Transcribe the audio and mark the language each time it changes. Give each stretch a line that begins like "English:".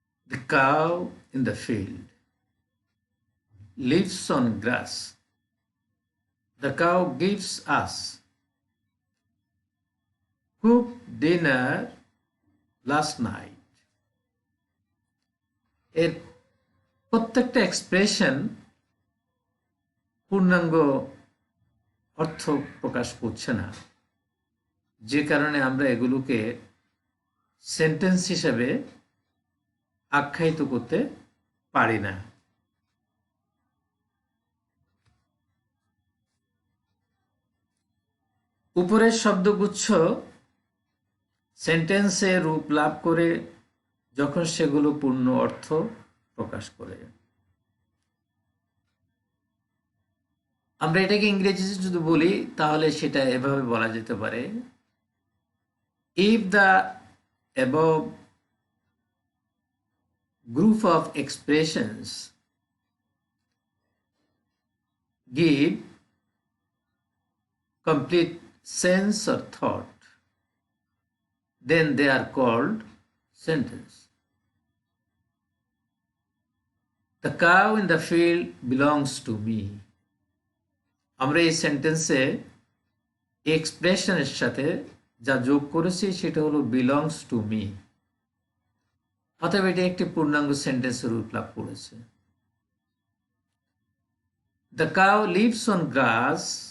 English: The cow in the field lives on grass. The cow gives us cooked dinner last night.
Bangla: এর প্রত্যেকটা expression পূর্ণাঙ্গ অর্থ প্রকাশ করছে না, যে কারণে আমরা এগুলোকে সেন্টেন্স হিসেবে আখ্যায়িত করতে পারি না। উপরের শব্দগুচ্ছ সেন্টেন্সে রূপ লাভ করে যখন সেগুলো পূর্ণ অর্থ প্রকাশ করে। আমরা এটাকে ইংরেজিতে যদি বলি তাহলে সেটা এভাবে বলা যেতে পারে,
English: if the above group of expressions give complete sense or thought, then they are called sentence. The cow in the field belongs to me.
Bangla: আমরা এই সেন্টেন্সে এক্সপ্রেশনের সাথে যা যোগ করেছি সেটা হলো বিলংস টু মি। অতএব এটি একটি পূর্ণাঙ্গ সেন্টেন্সের রূপ লাভ করেছে।
English: The cow lives on grass.